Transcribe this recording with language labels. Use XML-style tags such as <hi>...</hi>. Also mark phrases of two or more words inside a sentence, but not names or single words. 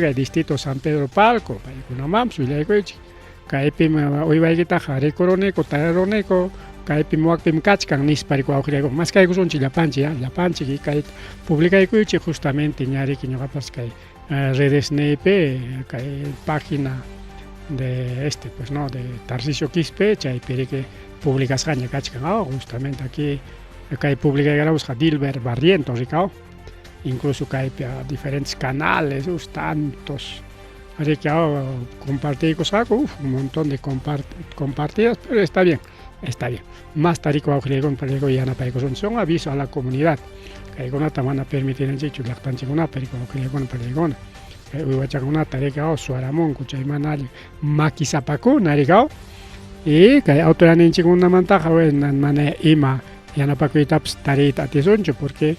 <qu>kay distrito San Pedro Palco paykunamanpas willaykuychik kaypi uywaykitaqa rikuruniku tararuniku kaypi muwakpimi kachkan nispa riki wawqillaykuna mas kaykusunchik llapanchik y kay publicaykuychik justamente ñariki ñuqapas kay redes neypi kay</qu> <es>página de pues no de</es> <qu>Tarcisio Quispe chaypi riki publicasqaña kachkan justamente aquí kay publicaykaramusqa Dilber Barrientos rikaw incluso kaypi</qu> <es>diferentes canales tantos</es> <qu>riki compartiykusqaku</qu> <es>un montón de compartidas pero está bien</es> <qu>más tariko wawqillaykuna pallaykuna yanapaykusunchik</qu> <es>son aviso a la comunidad</es> <qu>kaykunata mana permitiranchikchu llaqtanchikkunapi riki wawqillaykuna pallaykuna kay uywachakunata riki suaramunku chay mana alli makisapakuna riki y kay autoridadninchikkunamantaqa mana ima yanapakuytapas tariyta atisunchu porque</qu>